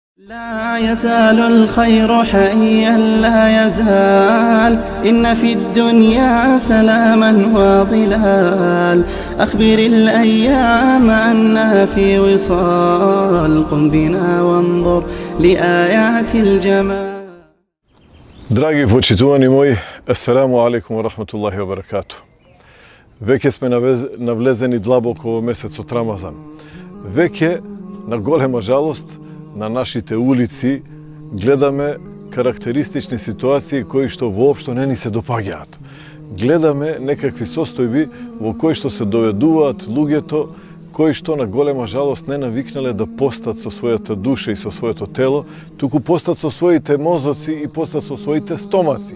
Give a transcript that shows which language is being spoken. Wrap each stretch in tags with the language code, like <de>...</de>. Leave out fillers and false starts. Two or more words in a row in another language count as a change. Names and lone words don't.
<ar>لا يزال الخير حيا لا يزال إن في الدنيا سلاما وظلال أخبر الأيام أنها في وصال قم بنا وانظر لآيات الجمال.</ar> <mk>Драги почитувани мои,</mk> <ar>السلام عليكم ورحمة الله وبركاته.</ar> <mk>Веќе сме навлезени длабоко во месецот Рамазан. Веќе, на голема жалост, на нашите улици гледаме карактеристични ситуации кои што воопшто не ни се допаѓаат. Гледаме некакви состојби во кои што се доведуваат луѓето кои што на голема жалост не навикнале да постат со својата душа и со своето тело, туку постат со своите мозоци и постат со своите стомаци.</mk>